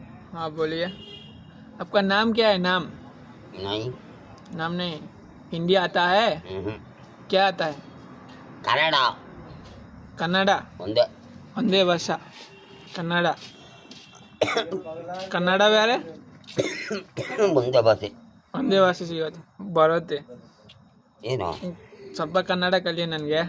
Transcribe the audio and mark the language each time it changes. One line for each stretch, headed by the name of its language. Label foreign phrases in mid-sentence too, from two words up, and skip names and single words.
Hindi: हाँ बोलिए। आपका नाम क्या है? नाम नहीं। नाम नहीं। हिंदी आता है? क्या आता है?
Kannada: ಕನ್ನಡ ಕನ್ನಡ ಒಂದೇ. ಒಂದೇ ಭಾಷಾ ಕನ್ನಡ. ಕನ್ನಡ ಬೇರೆ ಒಂದೇ ಭಾಷೆ. ಒಂದೇ ಭಾಷೆ ಸಿಗೋದು ಬರುತ್ತೆ. ಏನು ಸ್ವಲ್ಪ ಕನ್ನಡ ಕಲಿಯ ನನಗೆ.